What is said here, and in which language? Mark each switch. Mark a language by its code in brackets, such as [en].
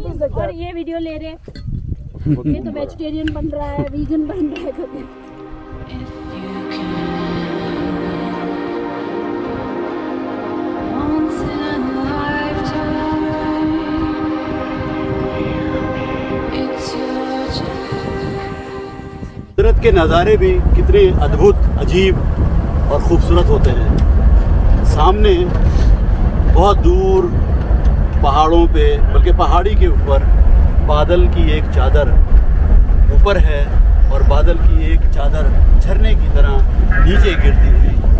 [hi] और ये वीडियो ले रहे, ये तो वेजिटेरियन बन रहा है, वीगन बन रहा है कभी। [en] If you can, once in a lifetime, it's your chance. [hi] कुदरत के नज़ारे भी कितने अद्भुत, अजीब और ख़ूबसूरत होते हैं। सामने बहुत दूर पहाड़ों पे, बल्कि पहाड़ी के ऊपर बादल की एक चादर ऊपर है, और बादल की एक चादर झरने की तरह नीचे गिरती हुई।